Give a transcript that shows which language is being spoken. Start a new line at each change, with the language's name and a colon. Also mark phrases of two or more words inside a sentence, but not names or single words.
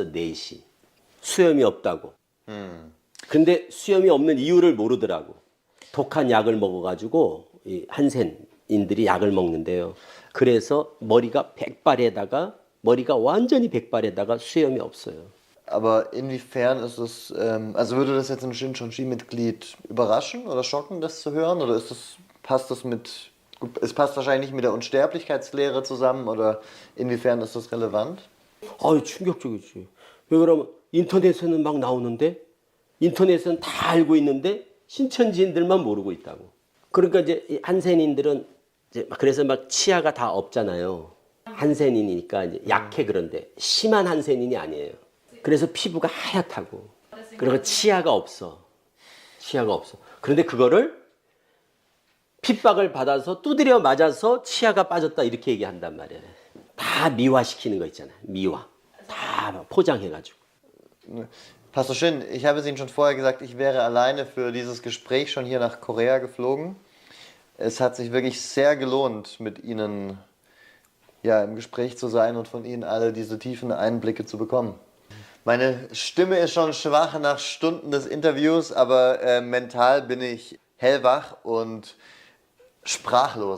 Korean: 네시. 수염이 없다고. 근데 수염이 없는 이유를 모르더라고. 독한 약을 먹어가지고 이 한센인들이 약을 먹는데요. 그래서 머리가 완전히 백발에다가 수염이 없어요.
German: Aber inwiefern ist es, also würde das jetzt ein Shincheonji-Mitglied überraschen oder schocken, das zu hören? Oder passt das es passt wahrscheinlich nicht mit der Unsterblichkeitslehre zusammen oder inwiefern ist das relevant?
Korean: 아유, 충격적이지. 왜 그러면 인터넷에는 막 나오는데 인터넷은 다 알고 있는데 신천지인들만 모르고 있다고. 그러니까 이제 한센인들은 이제 그래서 막 치아가 다 없잖아요. 한센인이니까 이제 약해. 그런데 심한 한센인이 아니에요. 그래서 피부가 하얗다고. 그리고 치아가 없어. 그런데 그거를 핍박을 받아서 두드려 맞아서 치아가 빠졌다 이렇게 얘기한단 말이에요. 다 미화시키는 거 있잖아요. 미화. 다 포장해가지고.
German: Pastor Shin, ich habe es Ihnen schon vorher gesagt, ich wäre alleine für dieses Gespräch schon hier nach Korea geflogen. Es hat sich wirklich sehr gelohnt, mit Ihnen im Gespräch zu sein und von Ihnen alle diese tiefen Einblicke zu bekommen. Meine Stimme ist schon schwach nach Stunden des Interviews, aber mental bin ich hellwach und sprachlos.